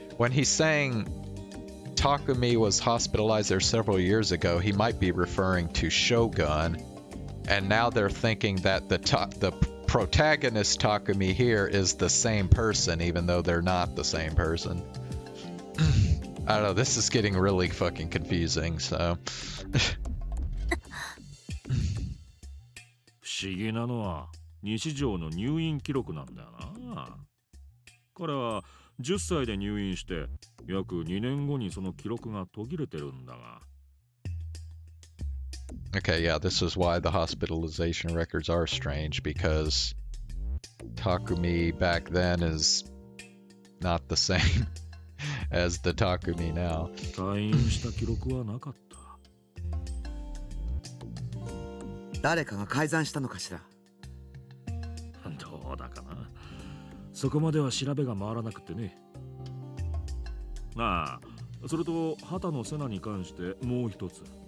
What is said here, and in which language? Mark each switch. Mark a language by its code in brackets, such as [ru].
[en] When he's saying Takumi was hospitalized there several years ago, he might be referring to Shogun, and now they're thinking that the protagonist Takumi here is the same person, even though they're not the same person. I don't know, this is getting really fucking confusing, so. [ja] 不思議なのは西條の入院記録なんだよな。彼は10歳で入院して約2年後にその記録が途切れてるんだが。 [en] Okay, yeah, this is why the hospitalization records are strange, because Takumi back then is not the same as the Takumi now. [ja] 退院した記録はなかった。誰かが改ざんしたのかしら。どうだかな。そこまでは調べが回らなくてね。ああ、それと畑野瀬名に関してもう一つ。